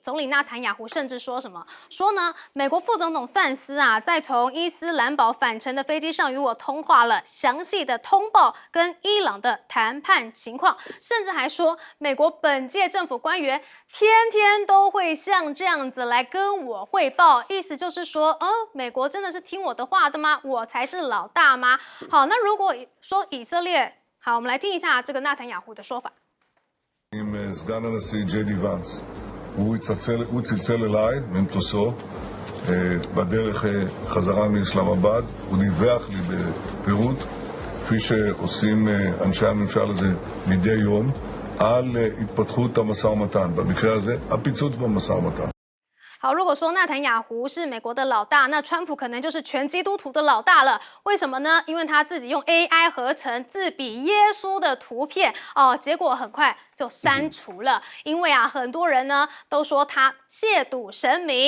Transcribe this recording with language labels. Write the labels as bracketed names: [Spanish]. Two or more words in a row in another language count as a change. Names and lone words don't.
[Chinese] 总理纳坦雅胡甚至说什么？说呢，美国副总统范斯在从伊斯兰堡返程的飞机上与我通话了，详细的通报跟伊朗的谈判情况，甚至还说美国本届政府官员天天都会像这样子来跟我汇报，意思就是说，美国真的是听我的话的吗？我才是老大吗？好，那如果说以色列，好，我们来听一下这个纳坦雅胡的说法。 [Hebrew] עם סגן הנשיא ג'יי די ואנס, הוא צלצל אליי ממטוסו בדרך חזרה מאסלאמבאד, הוא דיווח לי בפירוט, כפי שעושים אנשי הממשל הזה מדי יום, על התפתחות המשא ומתן, במקרה הזה הפיצוץ במשא ומתן. [Chinese] 好，如果说纳坦雅胡是美国的老大，那川普可能就是全基督徒的老大了。为什么呢？因为他自己用 AI 合成自比耶稣的图片结果很快就删除了。因为很多人呢都说他亵渎神明。